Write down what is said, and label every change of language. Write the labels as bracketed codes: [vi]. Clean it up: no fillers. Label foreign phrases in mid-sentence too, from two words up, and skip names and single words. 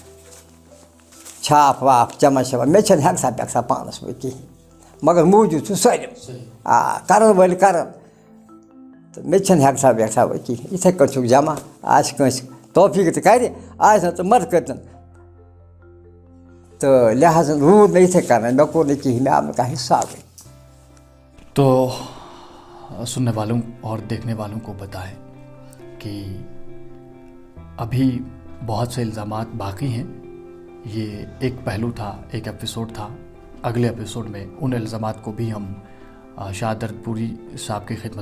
[ks] چھاپ واپ جمع شمع مےٚ چھَنہٕ ہٮ۪کسا پٮ۪کسا پانَس وۄنۍ کِہیٖنۍ مگر موٗجوٗد چھُ سٲلِم کرن وٲلۍ کرن تہٕ مےٚ چھَنہٕ ہٮ۪کسا وٮ۪کسا وۄنۍ کِہیٖنۍ یِتھَے کٔنۍ چھُکھ جمع آسہِ کٲنٛسہِ توفیٖق تہِ کرِ آسہِ نہٕ تہٕ مَدٕ کٔرۍتَن تہٕ لہٰذا روٗد مےٚ یِتھَے کٔنۍ مےٚ کوٚر نہٕ کِہیٖنۍ مےٚ آو نہٕ کانٛہہ حِسابٕے [ur] تو سننے والوں اور دیکھنے والوں کو بتائیں کہ ابھی بہت سے الزامات باقی ہیں یہ ایک پہلو تھا ایک ایپیسوڈ تھا اگلے ایپیسوڈ میں ان الزامات کو بھی ہم شاد درد پوری صاحب کی خدمت